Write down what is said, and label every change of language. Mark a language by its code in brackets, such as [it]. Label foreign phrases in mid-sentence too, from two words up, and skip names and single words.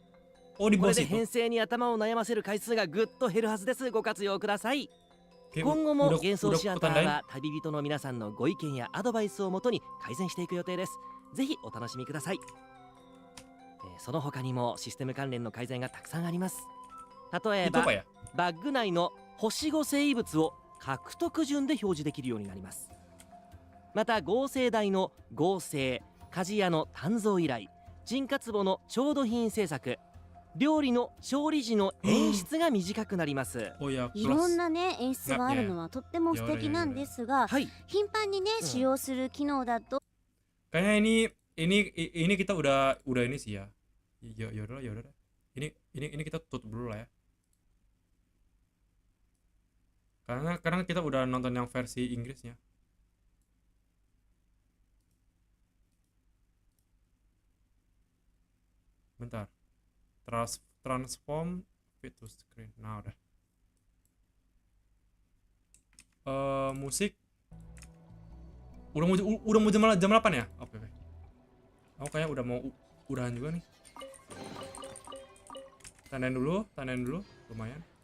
[ja] これで編成に頭を悩ませる回数がぐっと減るはずです。ご活用ください。今後も [id] udah [ja] 幻想 [id] udah [ja] シアター [id] kutandain. [ja] は旅人の皆さんのご意見やアドバイスをもとに改善していく予定です。ぜひお楽しみください。その他にもシステム関連の改善がたくさんあります。例え [id] Itu [ja] ば [id] apa ya? [ja] バッグ内の星5生物を獲得順で表示できるようになります。また合成台の合成、鍛冶屋の鍛造依頼、人活簿の調度品製作、料理の調理時の演出が短くなります。 [id] Oh ya, [ja] いろんなね演出があるのはとっても素敵なんですが、はい。頻繁にね使用する機能だと [id] kayaknya ini kita udah ini sih ya. Ya udah ya udah. Ini kita tutup dulu lah ya. Karena kita udah nonton yang versi Inggrisnya. Bentar. [en] Transform fit to screen. [id] Nah, udah. Musik udah mau jam 8 ya? Oke. Aku kayak udah mau udahan juga nih. Tandain dulu, lumayan.